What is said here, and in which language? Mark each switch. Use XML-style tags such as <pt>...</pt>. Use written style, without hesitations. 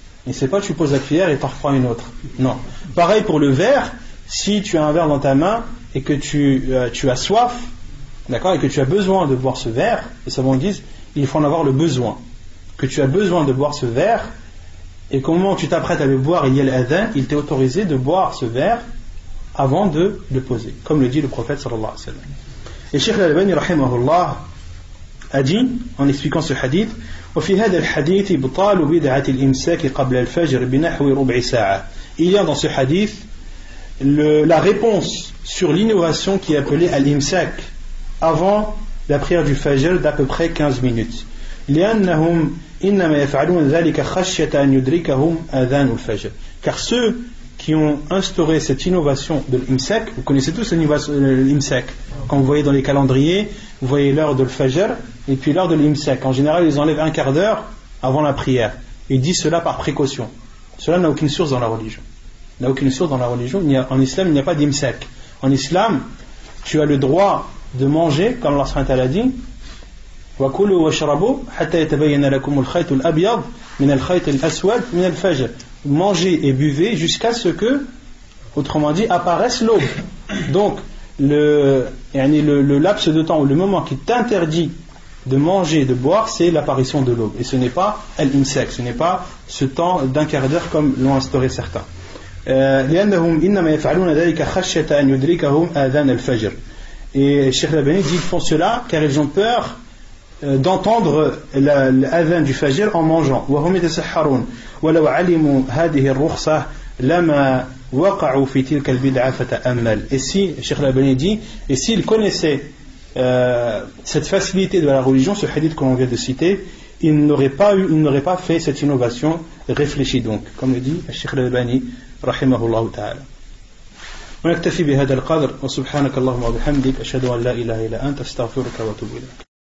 <fr>Et c'est pas tu poses la cuillère et t'en reprends une autre. Non. Pareil pour le verre, si tu as un verre dans ta main et que tu as soif, d'accord, et que tu as besoin de boire ce verre, les savants disent il faut en avoir le besoin. Que tu as besoin de boire ce verre et qu'au moment où tu t'apprêtes à le boire, il y a l'adhan, il t'est autorisé de boire ce verre avant de le poser, comme le dit le prophète sallallahu alayhi wa sallam. Et Cheikh Al-Albani rahimahullah a dit en expliquant ce hadith</fr> <ar>وفي هذا الحديث إبطال بدعة الإمساك قبل الفجر بنحو ربع ساعة.</ar> <fr>Il y a dans ce hadith la réponse sur l'innovation qui est appelée al-imsak avant la prière du fajr d'à peu près 15 minutes.</fr> <ar>لأنهم إنما يفعلون ذلك خشية أن يدركهم آذان الفجر.</ar> <fr>Car ceux qui ont instauré cette innovation de l'imsak, vous connaissez tous l'imsak, quand vous voyez dans les calendriers, vous voyez l'heure de l'fajr et puis l'heure de l'imsak. En général, ils enlèvent un quart d'heure avant la prière. Ils disent cela par précaution. Cela n'a aucune source dans la religion. En islam, il n'y a pas d'imsak. En islam, tu as le droit de manger, comme Allah subhanahu wa ta'ala dit,</fr> <ar>وَكُلُوا وَاشْرَبُوا حَتَّى يَتَبَيَّنَ لَكُمُ الْخَيْطُ الْأَبْيَضُ مِنَ الْخَيْطِ الْأَسْوَدِ مِنَ الْفَجْرِ.</ar> <fr>Mangez et buvez jusqu'à ce que, autrement dit, apparaisse l'aube. Donc, le laps de temps ou le moment qui t'interdit de manger et de boire, c'est l'apparition de l'aube. Et ce n'est pas al-imsak, ce n'est pas ce temps d'un quart d'heure comme l'ont instauré certains.</fr> <ar>لأنهم إنما يفعلون ذلك خشية أن يدركهم آذان الفجر.</ar> <fr>Et Cheikh Al-Albani dit qu'ils font cela car ils ont peur d'entendre l'adhan du fajr en mangeant.</fr> <ar>وهم يتسحرون ولو علموا هذه الرخصة لما وقعوا في تلك البدعة فتأمل.</ar> <fr>Et si, Cheikh Al-Albani dit, et s'ils connaissaient cette facilité de la religion, ce hadith qu'on vient de citer, ils n'auraient pas fait cette innovation. Réfléchis donc, comme le dit Cheikh Al-Albani</fr> <ar>رحمه الله تعالى. ونكتفي بهذا القدر وسبحانك اللهم وبحمدك أشهد أن لا إله إلا أنت أستغفرك وأتوب إليك.</ar>